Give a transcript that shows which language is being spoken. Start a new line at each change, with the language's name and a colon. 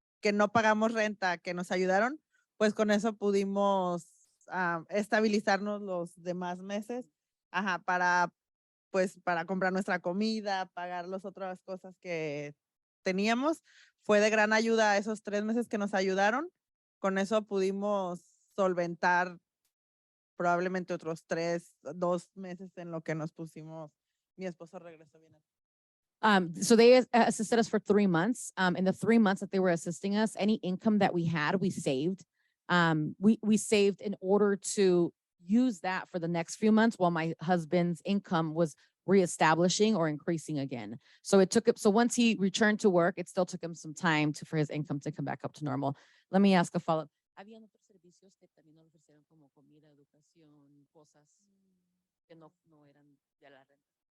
Spanish: que no pagamos renta, que nos ayudaron, pues con eso pudimos estabilizarnos los demás meses, pues para comprar nuestra comida, pagar las otras cosas que teníamos. Fue de gran ayuda esos 3 meses que nos ayudaron. Con eso pudimos solventar probablemente otros 2 meses en lo que nos pusimos. Mi esposo regresó bien.
English: So they assisted us for 3 months. In the 3 months that they were assisting us, any income that we had, we saved. We saved in order to use that for the next few months while my husband's income was reestablishing or increasing again. So it took it. So once he returned to work, it still took him some time for his income to come back up to normal. Let me ask a follow-up.
Spanish: ¿Habían otros servicios que también ofrecieron como comida, educación, cosas que no eran de la renta?